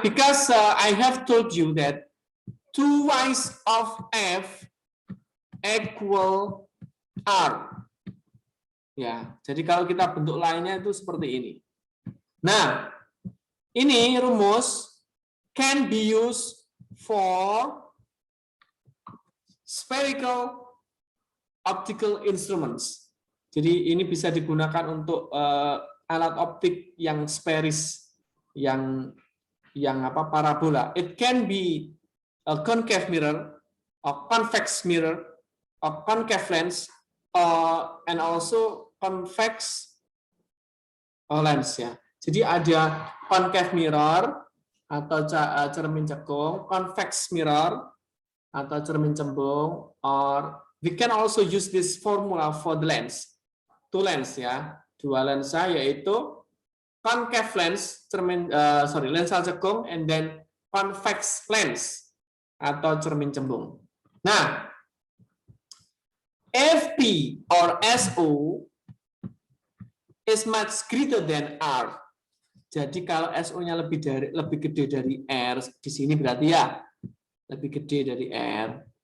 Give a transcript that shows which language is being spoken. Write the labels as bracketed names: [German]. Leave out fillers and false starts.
[English] Because I have told you that 2y of F equal R. [Indonesian] Ya, jadi kalau kita bentuk lainnya itu seperti ini. Nah, ini rumus [English] can be used for spherical optical instruments. [Indonesian] Jadi ini bisa digunakan untuk alat optik yang spherics, yang parabola. [English] It can be a concave mirror, a convex mirror, a concave lens, and also convex lens, ya. Jadi ada concave mirror [Indonesian] atau cermin cekung, [English] convex mirror [Indonesian] atau cermin cembung, [English] or we can also use this formula for the lens. [Indonesian] 2 lens, ya, 2 lensa, yaitu concave lens, lensa cekung, [English] and then convex lens [Indonesian] atau cermin cembung. [English] Nah, FP or SO is much greater than R. [Indonesian] Jadi kalau SO-nya lebih gede dari R, di sini berarti ya lebih gede dari R.